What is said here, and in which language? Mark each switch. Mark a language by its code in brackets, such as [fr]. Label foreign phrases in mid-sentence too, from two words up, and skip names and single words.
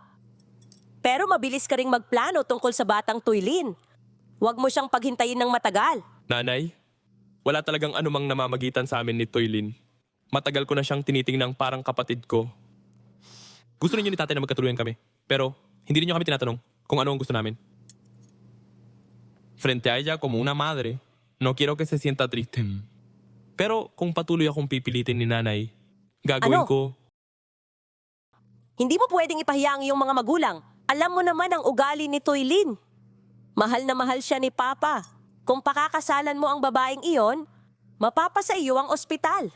[tl] Pero mabilis ka ring magplano tungkol sa batang Tuylin. Huwag mo siyang paghintayin ng matagal. Nanay, wala talagang anumang namamagitan sa amin ni Toylin. Matagal ko na siyang tinitingnang parang kapatid ko. Gusto ninyo ni tatay na magkatuluyan kami. Pero hindi niyo kami tinatanong kung ano ang gusto namin. [es] Frente a ella como una madre, no quiero que se sienta triste. [tl] Pero kung patuloy akong pipilitin ni nanay, gagawin Ano? ko... Hindi mo pwedeng ipahiya ang iyong mga magulang. Alam mo naman ang ugali ni Toylin. Mahal na mahal siya ni Papa. Kung pakakasalan mo ang babaeng iyon, mapapasa iyo ang ospital.